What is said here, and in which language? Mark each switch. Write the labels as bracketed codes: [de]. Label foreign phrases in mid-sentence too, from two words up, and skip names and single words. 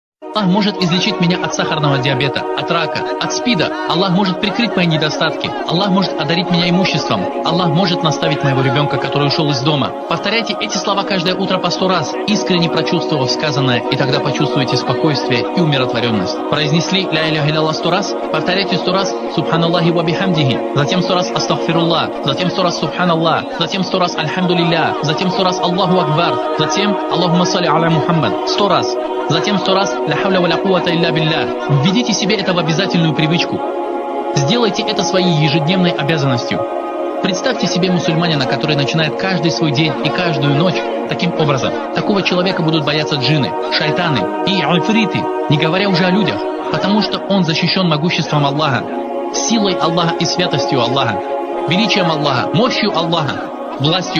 [ru] Аллах может излечить меня от сахарного диабета, от рака, от СПИДа. Аллах может прикрыть мои недостатки. Аллах может одарить меня имуществом. Аллах может наставить моего ребенка, который ушел из дома. Повторяйте эти слова каждое утро по 100 раз, искренне прочувствовав сказанное, и тогда почувствуете спокойствие и умиротворенность. Произнесли [ar] لا إله إلا [ru] 100 раз, повторяйте 100 раз [ar] سبحان الله وبحمده, [ru] затем 100 раз астагфируллах, затем 100 раз субханаллах, затем 100 раз альхамдулилля, затем 100 раз [ar] الله أكبر, [ru] затем [ar] اللهم صل على محمد [ru] 100 раз. Затем 100 раз [ar] «لا حول ولا قوة إلا بالله». [ru] Введите себе это в обязательную привычку. Сделайте это своей ежедневной обязанностью. Представьте себе мусульманина, который начинает каждый свой день и каждую ночь таким образом. Такого человека будут бояться джинны, шайтаны и ифриты, не говоря уже о людях, потому что он защищен могуществом Аллаха, силой Аллаха и святостью Аллаха, величием Аллаха, мощью Аллаха, властью Аллаха.